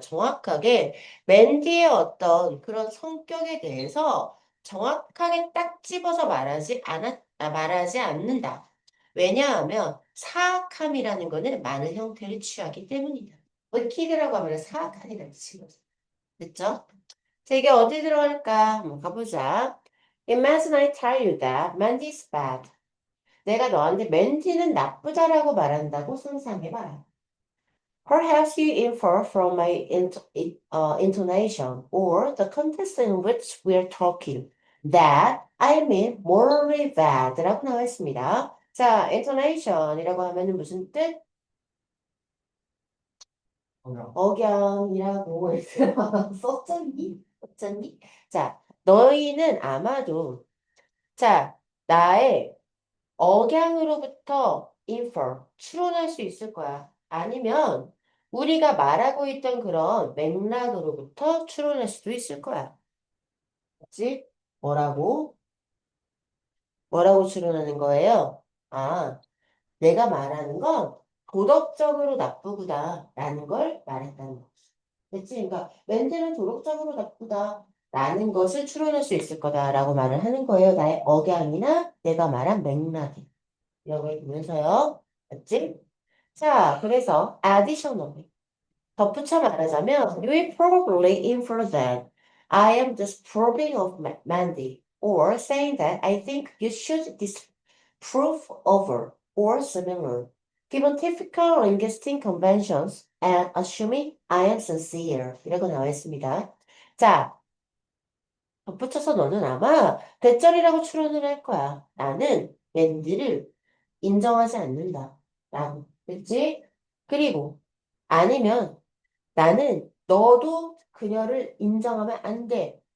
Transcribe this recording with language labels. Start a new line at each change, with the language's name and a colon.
Korean: 정확하게 맨디의 어떤 그런 성격에 대해서 정확하게 딱 집어서 말하지 않는다. 왜냐하면 사악함이라는 거는 많은 형태를 취하기 때문이다. 키드라고 하면 사악한이라는 뜻이거든. 됐죠? 자, 이게 어디 들어갈까? 한번 가보자.
English: Imagine I tell you that Mandy is bad.
Korean: 내가 너한테 맨디는 나쁘다라고 말한다고 상상해봐라.
English: Perhaps you infer from my intonation or the context in which we are talking that I mean morally bad
Korean: 라고 나와 있습니다. 자, intonation이라고 하면은 무슨 뜻? 억양이라고 썼잖니? 썼잖니? 자, 너희는 아마도 자, 나의 억양으로부터 infer, 추론할 수 있을 거야. 아니면 우리가 말하고 있던 그런 맥락으로부터 추론할 수도 있을 거야. 그치? 뭐라고? 뭐라고 추론하는 거예요? 내가 말하는 건 도덕적으로 나쁘구나라는 걸 말했다는 거지. 그치? 그러니까 멘트는 도덕적으로 나쁘다라는 것을 추론할 수 있을 거다라고 말을 하는 거예요. 나의 억양이나 내가 말한 맥락이. 이런 걸 보면서요. 맞지? 자, 그래서
English: additionally
Korean: 덧붙여 말하자면
English: you will probably infer that I am disapproving of Mandy or saying that I think you should disapprove over or similar given typical linguistic conventions and assuming I am sincere
Korean: 이라고 나와 있습니다. 자, 덧붙여서 너는 아마 대절이라고 추론을 할 거야. 나는 맨디를 인정하지 않는다. 라고. 그치? 그리고 아니면 나는 너도 그녀를 인정하면 안 돼.